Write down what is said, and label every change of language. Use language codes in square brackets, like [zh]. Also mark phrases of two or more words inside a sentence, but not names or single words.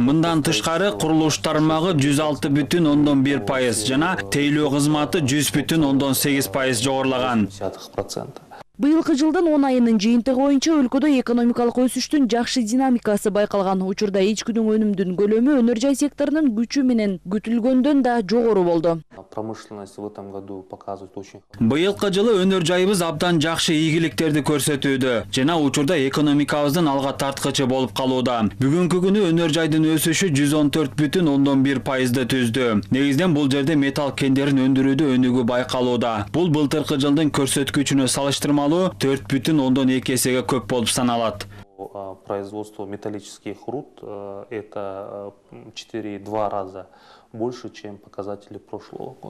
[ky] Мындан тышкары курулуш тармагы 106,1% жана тейлөө кызматы 100,8% жогорулаган. Быйылкы жылдын 10 айынын жыйынтыгы боюнча өлкөдө экономикалык өсүштүн жакшы динамикасы байкалган. Учурда ичкүнүн өнүмдүн көлөмү өнөр жай секторунун күчү менен күтүлгөндөн да жогору болду. [ru] Промышленность в этом году показывает очень. [ky] Быйылкы жылы өнөр жайыбыз абдан жакшы ийгиликтерди көрсөтүүдө жана учурда экономикабыздын алга тарткычы болуп калууда. Бүгүнкү күнү өнөр жайдын өсүшү 114,1%ды түздү. Негизинен бул жерде металл кендерин өндүрүүдө өнүгүү байкалууда. Бул былтыркы жылдын көрсөткүчүнө салыштырмалуу 4,2 эсеге көп болуп саналат. [ru] Производство металлических руд это 4,2 раза больше, чем показатели прошлого года.